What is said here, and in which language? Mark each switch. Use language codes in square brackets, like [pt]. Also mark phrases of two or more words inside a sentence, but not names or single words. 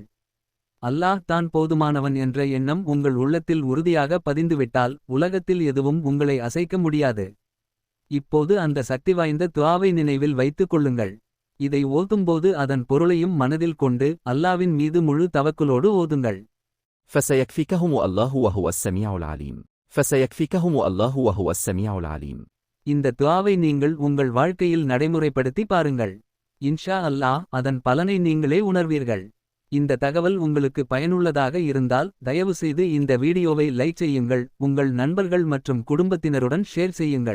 [ta] அல்லாஹ் தான் போதுமானவன் என்ற எண்ணம் உங்கள் உள்ளத்தில் உறுதியாக பதிந்துவிட்டால் உலகத்தில் எதுவும் உங்களை அசைக்க முடியாது. இப்போது அந்த சக்தி வாய்ந்த துஆவை நினைவில் வைத்துக் கொள்ளுங்கள். இதை ஓதும்போது அதன் பொருளையும் மனதில் கொண்டு அல்லாவின் மீது முழு தவக்குலோடு ஓதுங்கள். [ar] فسيكفيكهم الله وهو السميع العليم. فسيكفيكهم الله وهو السميع العليم. [ta] இந்த துஆவை நீங்கள் உங்கள் வாழ்க்கையில் நடைமுறைப்படுத்தி பாருங்கள். [ar] إن شاء الله [ta] அதன் பலனை நீங்களே உணர்வீர்கள். இந்த தகவல் உங்களுக்கு பயனுள்ளதாக இருந்தால் தயவுசெய்து இந்த வீடியோவை லைக் செய்யுங்கள், உங்கள் நண்பர்கள் மற்றும் குடும்பத்தினருடன் ஷேர் செய்யுங்கள்.